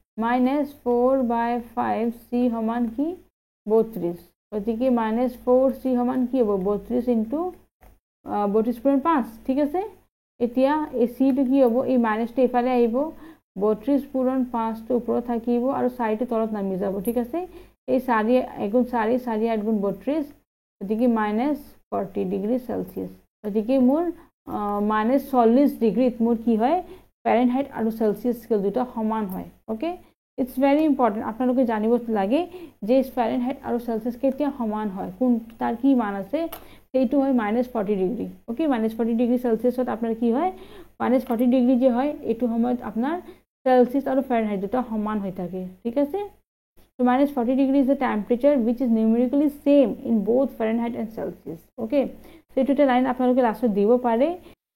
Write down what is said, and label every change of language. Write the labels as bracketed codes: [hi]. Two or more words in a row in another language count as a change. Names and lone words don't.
[as] -4/5 c সমান কি 32 গতিকে -4c সমান কি হ'ব 32 * 32/5 ঠিক আছে এতিয়া এই c টো কি হ'ব এই মাইনাসটো ইফালে আহিব 32/5 টো ওপৰত থাকিব আৰু 4 টো তলত নামি যাব ঠিক আছে এই 4 * 4 4 * 8 * 32 গতিকে -40 ডিগ্ৰী সেলসিয়াস গতিকে মোৰ -40 ডিগ্ৰীত মোৰ কি হয় ফাৰেনহাইট আৰু সেলসিয়াস স্কেল দুটা সমান হয় [en] okay it's very important [as] আপোনালোকে জানিব লাগে যে ফাৰেনহাইট আৰু সেলসিয়াস কেতিয়া সমান হয় কোন তাৰ কি মান আছে সেইটো হয় -40 ডিগ্ৰী ওকে -40 ডিগ্ৰী সেলসিয়াসত আপোনাৰ কি হয় -40 ডিগ্ৰী যে হয় এটো সময়ত আপোনাৰ সেলসিয়াস আৰু ফাৰেনহাইট দুটা সমান হৈ থাকে ঠিক আছে [en] So minus 40 degrees is the temperature which is numerically same in both Fahrenheit and Celsius. Okay. [as] So এইটো এটা লাইন আপোনালোকে লাষ্টত দিব পাৰে